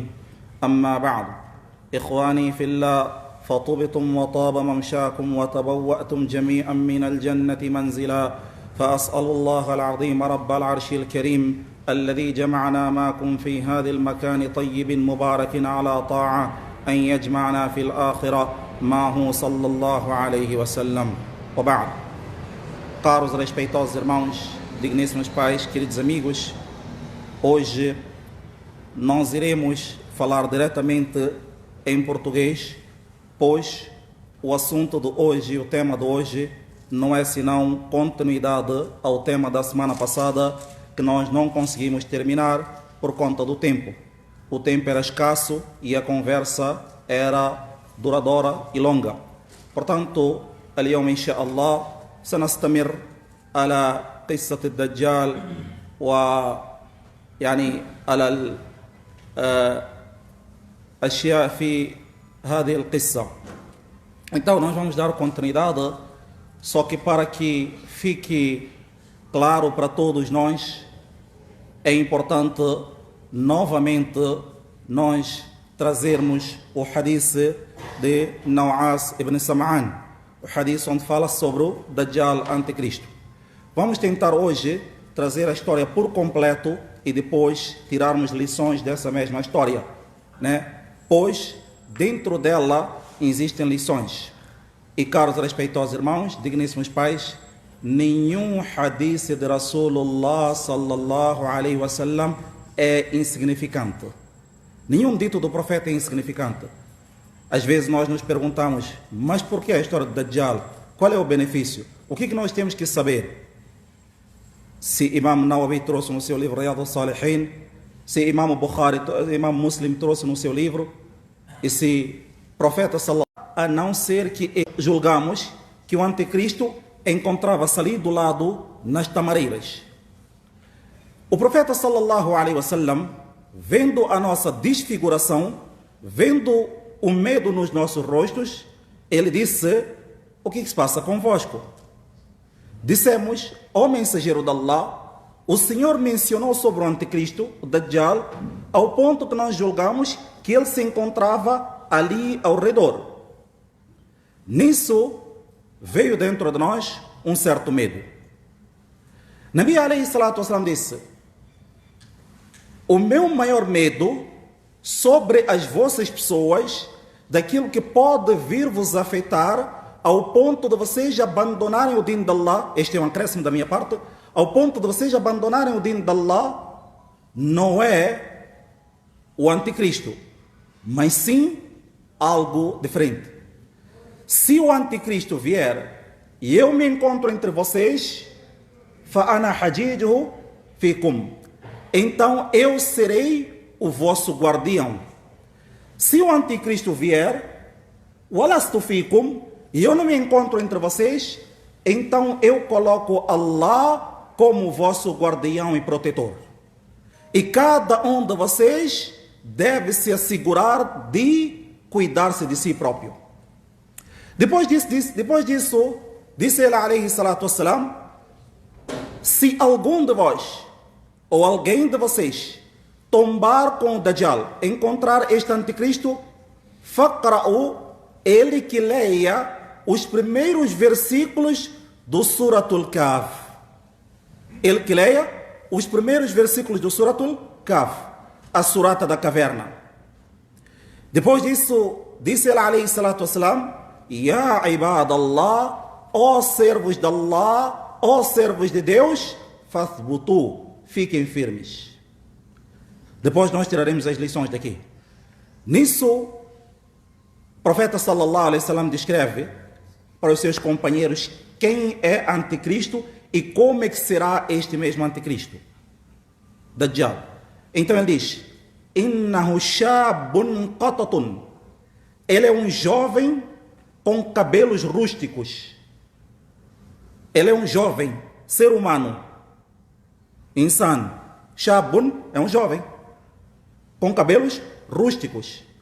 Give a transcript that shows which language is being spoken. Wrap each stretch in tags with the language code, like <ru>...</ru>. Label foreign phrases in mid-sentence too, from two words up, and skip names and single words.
<ar>أما بعد، إخواني في الله، فطبتم وطاب ممشاكم وتبوأتم جميعا من الجنة منزلا، فأسأل الله العظيم رب العرش الكريم الذي جمعنا معكم في هذا المكان طيب مبارك على طاعة أن يجمعنا في الآخرة معه صلى الله عليه وسلم. وبعد.</ar> <pt>Caros respeitosos irmãos, digníssimos pais, queridos amigos, hoje nós iremos falar diretamente em português, pois o assunto de hoje, o tema de hoje, não é senão continuidade ao tema da semana passada, que nós não conseguimos terminar por conta do tempo. O tempo era escasso e a conversa era duradoura e longa. Portanto,</pt> <ar>اليوم إن شاء الله سنستمر على قصة الدجال ويعني على الأشياء في هذه القصة.</ar> <pt>Então nós vamos dar continuidade, só que para que fique claro para todos nós, é importante novamente nós trazermos o hadith de Nawas ibn Sam'an, o hadith onde fala sobre o Dajjal anticristo. Vamos tentar hoje trazer a história por completo e depois tirarmos lições dessa mesma história, né? Pois dentro dela existem lições. E caros respeitosos irmãos, digníssimos pais, nenhum hadith de</pt> <ar>رسول الله صلى الله عليه وسلم</ar> <pt>é insignificante. Nenhum dito do profeta é insignificante. Às vezes nós nos perguntamos, mas por que a história do Dajjal? Qual é o benefício? O que nós temos que saber? Se Imam Nawawi trouxe no seu livro Riyadh al-Salihin, se Imam Bukhari, Imam Muslim trouxe no seu livro, e se profeta sallallahu, a não ser que julgamos que o anticristo encontrava-se ali do lado nas tamareiras. O profeta</pt> <ar>صلى الله عليه وسلم,</ar> <pt>vendo a nossa desfiguração, vendo o medo nos nossos rostos, ele disse: o que se passa convosco? Dissemos: ó mensageiro de Allah, o Senhor mencionou sobre o anticristo, o Dajjal, ao ponto que nós julgamos que ele se encontrava ali ao redor. Nisso veio dentro de nós um certo medo.</pt> <ar>نبي عليه الصلاة والسلام</ar> <pt>disse: o meu maior medo sobre as vossas pessoas, daquilo que pode vir vos afetar ao ponto de vocês abandonarem o din de Allah, este é um acréscimo da minha parte, ao ponto de vocês abandonarem o din de Allah, não é o anticristo, mas sim algo diferente. Se o anticristo vier e eu me encontro entre vocês,</pt> <ar>فَأَنَا حَجِيجُهُ فِيكُمْ,</ar> <pt>então eu serei o vosso guardião. Se o anticristo vier,</pt> <ar>وَلَسْتُ فِيكُمْ,</ar> <pt>e eu não me encontro entre vocês, então eu coloco Allah como vosso guardião e protetor. E cada um de vocês deve se assegurar de cuidar-se de si próprio. Depois disso, disse ele</pt> <ar>عليه الصلاة والسلام:</ar> <pt>se algum de vós ou alguém de vocês tombar com o Dajjal, encontrar este anticristo, faqra'u, ele que leia os primeiros versículos do Suratul Kahf. Ele que leia os primeiros versículos do Suratul Kahf, a surata da caverna. Depois disso, disse ele</pt> <ar>عليه الصلاة والسلام: يا عباد الله,</ar> <pt>ó servos de Allah, ó servos de Deus, fathbutu, fiquem firmes. Depois nós tiraremos as lições daqui. Nisso, o profeta</pt> <ar>صلى الله عليه وسلم</ar> <pt>descreve para os seus companheiros quem é anticristo e como é que será este mesmo anticristo, Dajjal. Então ele diz:</pt> <ar>إنه شاب قطط,</ar> <pt>ele é um jovem com cabelos rústicos. Ele é um jovem, ser humano.</pt> <ar>إنسان شاب,</ar> <pt>é um jovem, com cabelos rústicos.</pt>